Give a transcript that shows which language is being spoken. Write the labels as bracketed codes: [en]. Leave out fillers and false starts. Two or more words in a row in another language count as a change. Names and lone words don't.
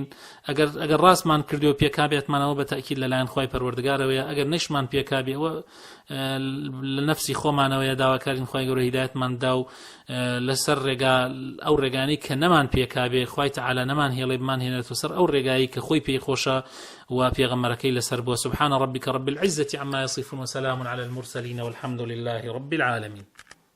[ckb] ئەگەر ڕاستمان کردو و پێکابێتمانەوە بە تەئکید لەلایەن خوای پەروەردگارەوەیە، ئەگەر نەشمان پێکابێ ئەوە لە نەفسی خۆمانەوەیە داواکارین خوای گەورە هیدایەتماندا و لەسەر ڕێگا ئەو ڕێگانەی کە نەمان پێکابێ خوای تەعالی نەمان هێڵێ بمان هێنێتەوە سەر ئەو ڕێگایی کە خۆی پێی خۆشە و پێغەمبەرەکەی لەسەر بووە. [ar] سبحان ربك رب العزة عما يصفون وسلام على المرسلين والحمد لله رب العالمين.